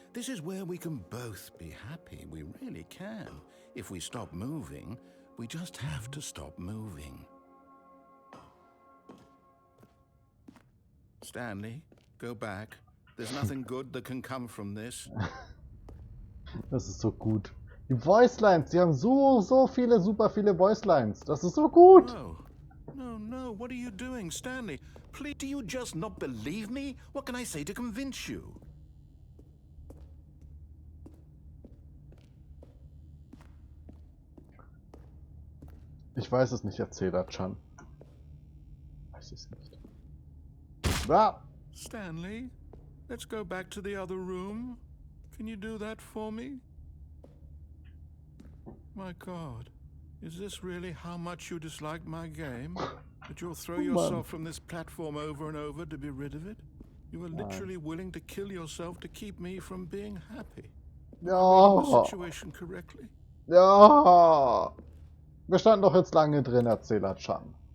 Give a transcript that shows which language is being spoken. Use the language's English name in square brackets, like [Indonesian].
[English] This is where we can both be happy. We really can. If we stop moving, we just have to stop moving. Stanley, go back. There's nothing good that can come from this. [German] Das ist so gut. Die Voicelines, die haben so viele, super viele Voicelines. Das ist so gut. [English] No. What are you doing, Stanley? Please, do you just not believe me? What can I say to convince you? [German] Ich weiß es nicht, Erzähler Chan. Weiß es nicht. Ah! [English] Stanley, let's go back to the other room. Can you do that for me? My God, is this really how much you dislike my game? That you'll throw yourself from this platform over and over to be rid of it? You were literally willing to kill yourself to keep me from being happy. [German] Ja. [English] The situation correctly? [German] Ja. Wir standen doch jetzt lange drin, Erzähler Chan.